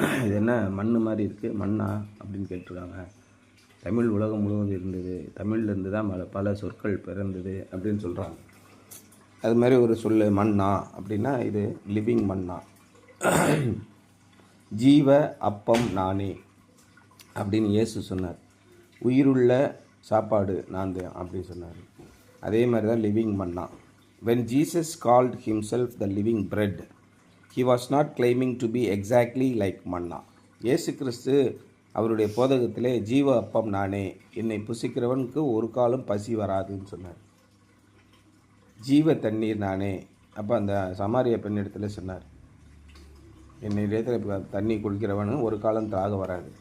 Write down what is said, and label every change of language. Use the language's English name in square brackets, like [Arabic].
[Tamil] இது என்ன மண் மாதிரி இருக்குது மண்ணா அப்படின்னு கேட்டிருக்காங்க. தமிழ் உலகம் முழுவதும் இருந்தது, தமிழ்லேருந்து தான் பல சொற்கள் பிறந்தது அப்படின்னு சொல்கிறாங்க. அது மாதிரி ஒரு சொல் மன்னா அப்படின்னா இது லிவிங் மன்னா. ஜீவ அப்பம் நானே அப்படின்னு இயேசு சொன்னார். உயிருள்ள சாப்பாடு நான் தான் அப்படின்னு சொன்னார். அதே மாதிரி தான் living Manna. [English] When Jesus called himself the living bread, he was not claiming to be exactly like manna. [Tamil] இயேசு கிறிஸ்து அவருடைய போதகத்திலே ஜீவ அப்பம் நானே, என்னை புசிக்கிறவனுக்கு ஒரு காலம் பசி வராதுன்னு சொன்னார். ஜீவ தண்ணீர் நானே. அப்போ அந்த சமாரிய பெண்ணிடத்துல சொன்னார், என்னை இடத்துல தண்ணி குடிக்கிறவனு ஒரு காலம் தாக வராது.